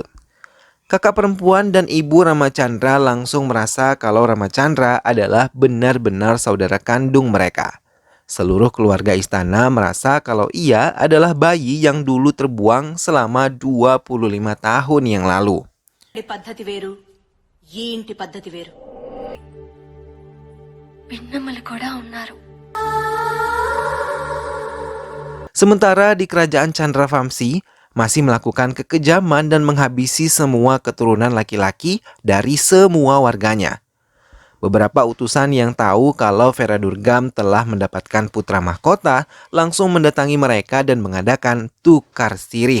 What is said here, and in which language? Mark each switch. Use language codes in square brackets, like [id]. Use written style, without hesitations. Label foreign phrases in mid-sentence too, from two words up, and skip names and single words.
[id] Kakak perempuan dan ibu Ramacandra langsung merasa kalau Ramacandra adalah benar-benar saudara kandung mereka. Seluruh keluarga istana merasa kalau ia adalah bayi yang dulu terbuang selama 25 tahun yang lalu. [te] ఈ పద్ధతి వేరు ఈ ఇంటి పద్ధతి వేరు. పిన్నమ్మలు కూడా ఉన్నారు. [id] Sementara di kerajaan Chandravamsi masih melakukan kekejaman dan menghabisi semua keturunan laki-laki dari semua warganya. Beberapa utusan yang tahu kalau Feradurgam telah mendapatkan putra mahkota langsung mendatangi mereka dan mengadakan tukar sirih.